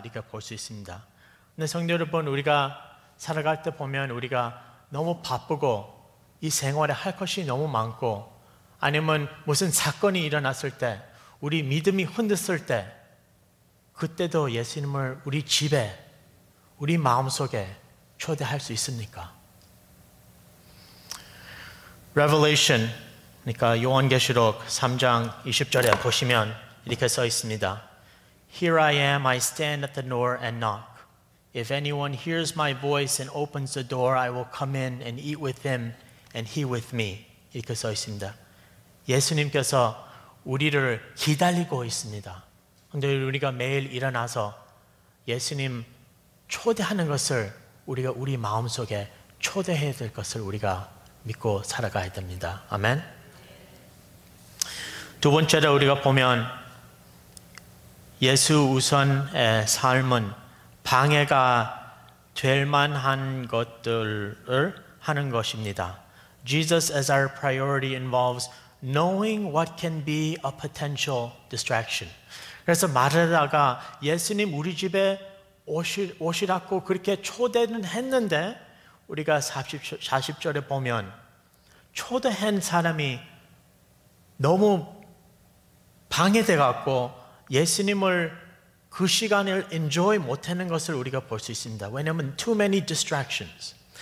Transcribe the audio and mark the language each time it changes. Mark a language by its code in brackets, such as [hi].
[ko] 이렇게 볼 수 있습니다. 근데 성도 여러분 우리가 살아갈 때 보면 우리가 너무 바쁘고 이 생활에 할 것이 너무 많고 아니면 무슨 사건이 일어났을 때 우리 믿음이 흔들렸을 때 그때도 예수님을 우리 집에 우리 마음속에 초대할 수 있습니까? Revelation 그러니까 요한계시록 3장 20절에 보시면 이렇게 써 있습니다. [en] Here I am, I stand at the door and knock. If anyone hears my voice and opens the door, I will come in and eat with him and he with me. [ko] 이렇게 써 있습니다. 예수님께서 우리를 기다리고 있습니다. 그런데 우리가 매일 일어나서 예수님 초대하는 것을 우리가 우리 마음속에 초대해야 될 것을 우리가 믿고 살아가야 됩니다. 아멘. 두 번째로 우리가 보면 예수 우선의 삶은 방해가 될 만한 것들을 하는 것입니다. [en] Jesus as our priority involves knowing what can be a potential distraction. [ko] 그래서 마르다가 예수님 우리 집에 오시라고 그렇게 초대는 했는데 우리가 40절에 보면 초대한 사람이 너무 방해돼 갖고 예수님을 그 시간을 enjoy 못하는 것을 우리가 볼 수 있습니다. 왜냐하면 [en] too many distractions.